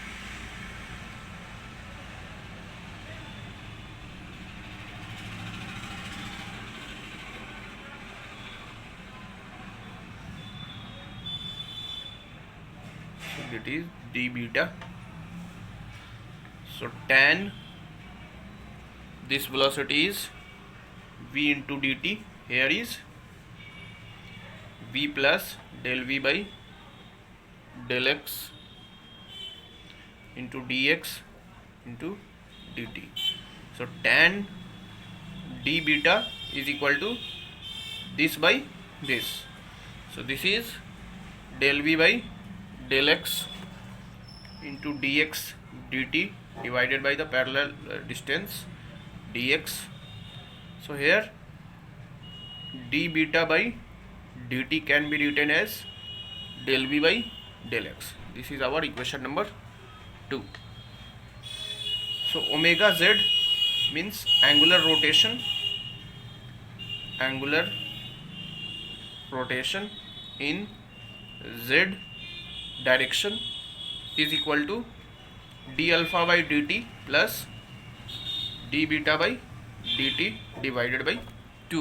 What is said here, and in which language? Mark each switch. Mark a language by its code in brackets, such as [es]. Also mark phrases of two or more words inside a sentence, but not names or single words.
[en] So it is d beta. So tan this velocity is v into dt. Here is v plus del v by del x into dx into dt. So tan d beta is equal to this by this. So this is del v by del x into dx dt divided by the parallel distance dx. So here d beta by dt can be written as del v by del x. This is our equation number 2. So omega z means angular rotation in z direction is equal to d alpha by dt plus d beta by dt divided by 2.